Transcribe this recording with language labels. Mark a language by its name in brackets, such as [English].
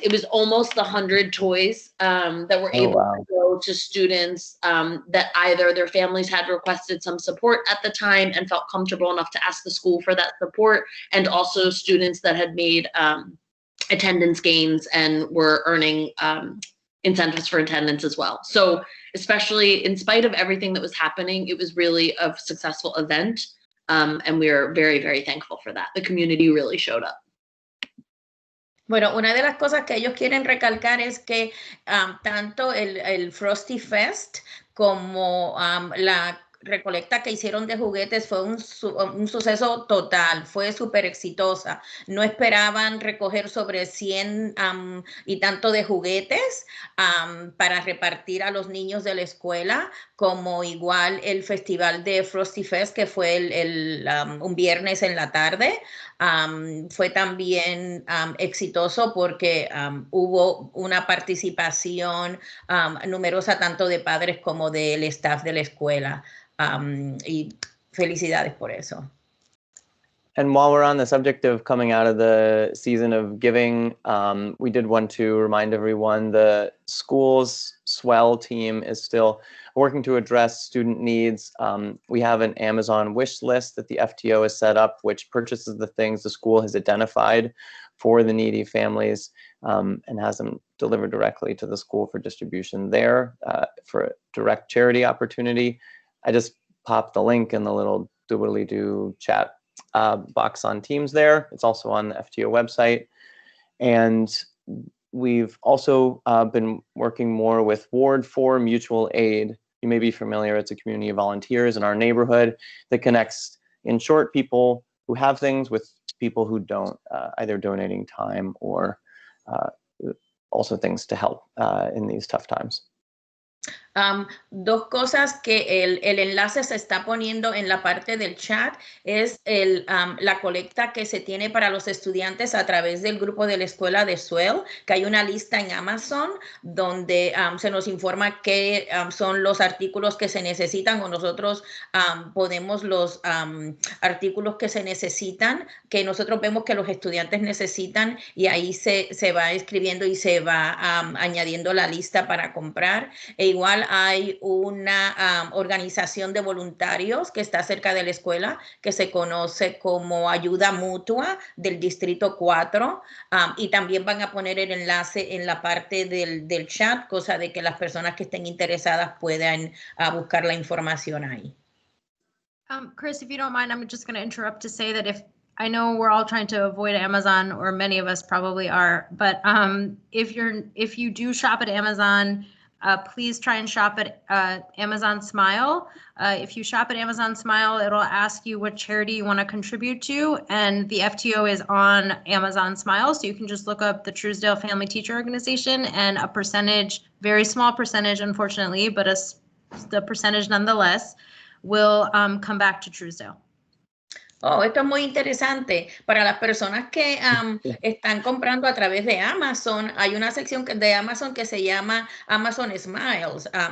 [English] It was almost 100 toys that were able to go to students that either their families had requested some support at the time and felt comfortable enough to ask the school for that support, and also students that had made attendance gains and were earning incentives for attendance as well. So especially in spite of everything that was happening, it was really a successful event. And we are very, very thankful for that. The community really showed up. [Spanish] Bueno, una de las cosas que ellos quieren recalcar es que tanto el Frosty Fest como la recolecta que hicieron de juguetes fue un suceso total, fue súper exitosa. No esperaban recoger sobre 100 y tanto de juguetes para repartir a los niños de la escuela, como igual el festival de Frosty Fest, que fue un viernes en la tarde. Fue también exitoso porque hubo una participación numerosa tanto de padres como del staff de la escuela. Y felicidades por eso. [English] And while we're on the subject of coming out of the season of giving, we did want to remind everyone the school's Swell team is still working to address student needs. We have an Amazon wish list that the FTO has set up, which purchases the things the school has identified for the needy families and has them delivered directly to the school for distribution there for a direct charity opportunity. I just popped the link in the little doobly-doo chat box on Teams there. It's also on the FTO website. And we've also been working more with Ward 4 Mutual Aid. You may be familiar, it's a community of volunteers in our neighborhood that connects, in short, people who have things with people who don't, either donating time or also things to help in these tough times. [Spanish] Dos cosas que el enlace se está poniendo en la parte del chat es la colecta que se tiene para los estudiantes a través del grupo de la escuela de Swell, que hay una lista en Amazon donde se nos informa qué son los artículos que se necesitan, o nosotros ponemos los artículos que se necesitan, que nosotros vemos que los estudiantes necesitan, y ahí se va escribiendo y se va añadiendo la lista para comprar. E igual hay una organización de voluntarios que está cerca de la escuela que se conoce como Ayuda Mutua del Distrito 4 y también van a poner el enlace en la parte del chat, cosa de que las personas que estén interesadas puedan buscar la información ahí. [English] Chris, if you don't mind, I'm just going to interrupt to say that I know we're all trying to avoid Amazon, or many of us probably are, but if you do shop at Amazon, please try and shop at Amazon Smile. If you shop at Amazon Smile, it'll ask you what charity you want to contribute to, and the FTO is on Amazon Smile, so you can just look up the Truesdale Family Teacher Organization, and a percentage, very small percentage, unfortunately, but a the percentage nonetheless, will come back to Truesdale. [Spanish] Oh, esto es muy interesante. Para las personas que están comprando a través de Amazon, hay una sección de Amazon que se llama Amazon Smiles.